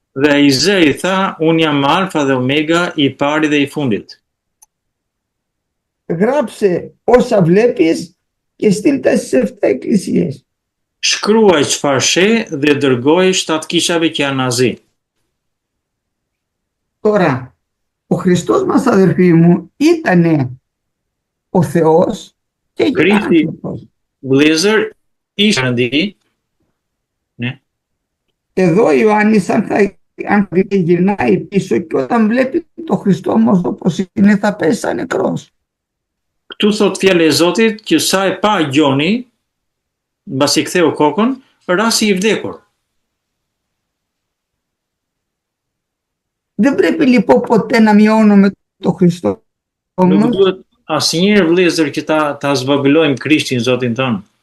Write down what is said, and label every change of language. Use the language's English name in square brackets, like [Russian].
[Albanian] Dhe ai zë i tha, unë jam Alfa dhe Omega, i pari dhe i fundit. [Greek] Γράψε όσα βλέπεις και στείλ τα στις 7 εκκλησίες. [Albanian] Shkruaj çfarë sheh dhe dërgoj 7 kishave që janë azi. [Greek] Τώρα, ο Χριστός μας, αδερφοί μου, ήτανε ο Θεός και έγινε άνθρωπος. [Albanian] Vëllezër, ishte Perëndi, ne? [Greek] Εδώ ο Ιωάννης αν γυρνάει πίσω και όταν βλέπει το Χριστό όμως όπως είναι θα πέσει σαν νεκρός. [Albanian] Këtu thot fjala e Zotit që sa e pa Gjoni, mbasi ktheu kokën, rasi i vdekur. [Greek] Δεν πρέπει λοιπόν ποτέ να μειώνουμε το Χριστό. [Albanian] Nuk duhet asnjëherë vëllezër që ta zvogëlojmë Krishtin Zotin tonë.